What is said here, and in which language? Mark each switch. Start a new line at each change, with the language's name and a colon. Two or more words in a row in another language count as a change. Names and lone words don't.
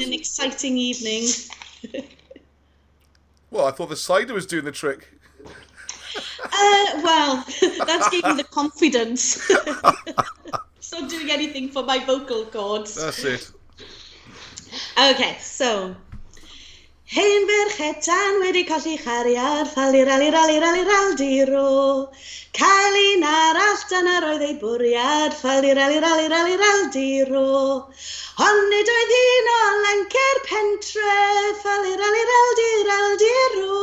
English: It's been an exciting evening. Well, I thought the cider was doing the trick. Well, that's giving the confidence. It's not doing anything for my vocal cords. That's it. Okay, so.
Welsh: Hen ferchetan wedi colli chariad, faliraliraliraliraldiro. Cael un arall dyna roedd ei bwriad, faliraliraliraliraldiro. Ond nid oedd un o lancer pentre, faliraliraldiraldiro.